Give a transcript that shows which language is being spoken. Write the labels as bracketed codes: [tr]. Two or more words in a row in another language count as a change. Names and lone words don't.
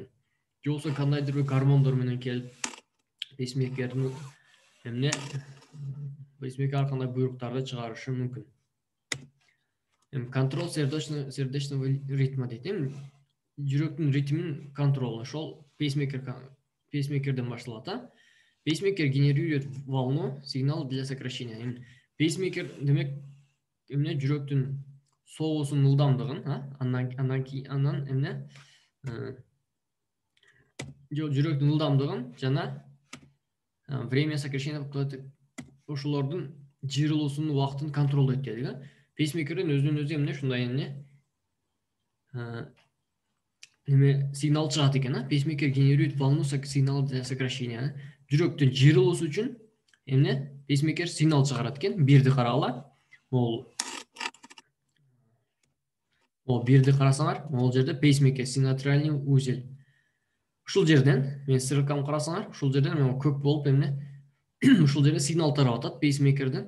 [ky] Же болбосо кандайдыр бир гормондор менен келип, пейсмейкердин эмне пейсмейкер ар кандай буйруктарды чыгарышы мүмкүн. [ru] Контроль сердечного ритма дейт. [ky] Жүрөктүн ритмин контрол ошол пейсмейкерден башталат. [ru] Пейсмейкер генерирует волну, сигнал для сокращения. [ky] Пейсмейкер демек эмне жүрөктүн соғуусунун ылдамдыгын, анан эмне жүрөктүн ылдамдыгын жана [ru] время сокращения [ky] ошолордун жыйрылуусунун убактын контролдойт дедик. Пейсмейкерден өзүнөн өзү эмне ушундай эме сигнал чыгат экен. [ru] Пейсмейкер генерирует волну сигнал для сокращения. [ky] Жүрөктүн жыйрылуусу үчүн эмне пейсмейкер сигнал чыгарат экен. Бирди карагыла. Могул бирди карасаңар, могул жерде пейсмейкер [ru] синатриальный узел. [ky] Ушул жерден мен ссылканы карасаңар, ушул жерден көк болуп эмне ушул жерде сигнал тарап атат пейсмейкерден.